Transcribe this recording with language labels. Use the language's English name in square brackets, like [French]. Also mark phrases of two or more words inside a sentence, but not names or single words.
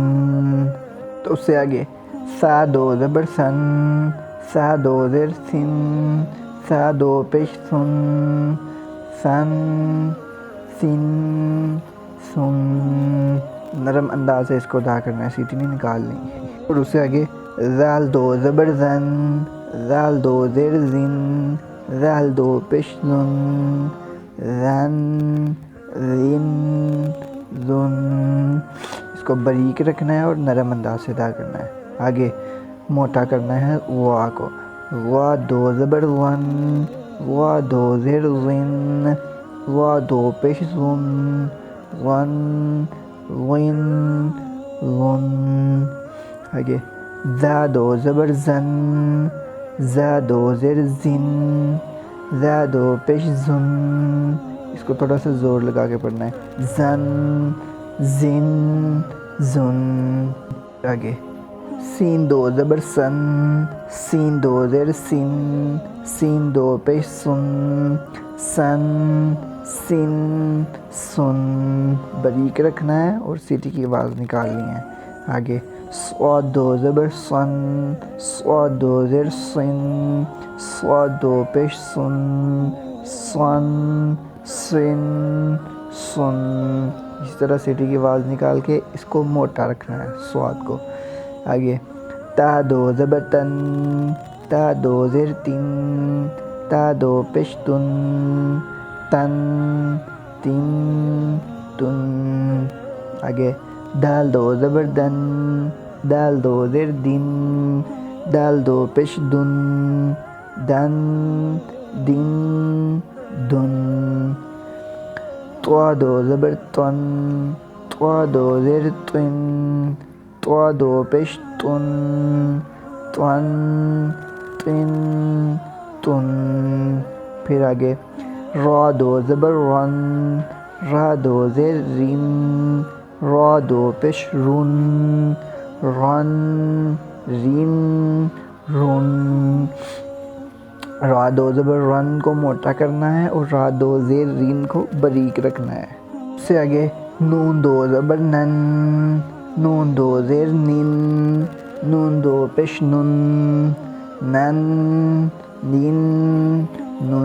[Urdu] تو اس سے آگے سا دو زبر سن، سا دو زیر سن، سا دو پیش سن، سن سن سن۔ نرم انداز سے اس کو ادا کرنا ہے، سیٹی نہیں نکالنی۔ اور اس سے آگے زال دو زبر زن، زال دو زیر زن، زال دو پیش زن، زن زن زن۔ اس کو باریک رکھنا ہے اور نرم انداز سے ادا کرنا ہے۔ آگے موٹا کرنا ہے وا کو، وا دو زبر ون، وا دو زیر زن، وا دو پیش زن، ون ون ون۔ آگے زا دو زبر زن، زا دو زیر زن، زا دو پیش زن۔ اس کو تھوڑا سا زور لگا کے پڑھنا ہے، زن زن زن۔ آگے سین دو زبر سن، سین دو زیر سن، سین دو پیش سن، سن سن سن۔ باریک رکھنا ہے اور سیٹی کی آواز نکالنی ہے۔ آگے صاد دو زبر سن، صاد دو زیر سن، صاد دو پیش سن، سن سن سن۔ اس طرح سیٹی کی آواز نکال کے اس کو موٹا رکھنا ہے صاد کو۔ آگے تا دو زبر تن، تا دو زیر تن، تا دو پیش تن، تن تن تن۔ آگے دال دو زبر دن، دال دو زیر دن، دال دو پیش دن، دن دن دن۔ طوا دو زبر تن، طوا دو زیر تن، طوا دو پیش تن، تن تن تن۔ پھر آگے را دو زبر رن، را دو زیر رن، را دو پیش رن، رن رن رن۔ را دو زبر رن کو موٹا کرنا ہے اور را دو زیر رن کو باریک رکھنا ہے۔ اس سے آگے نون دو زبر نن، نون دو زیر نن، نون دو پیش نن، نن نن نن۔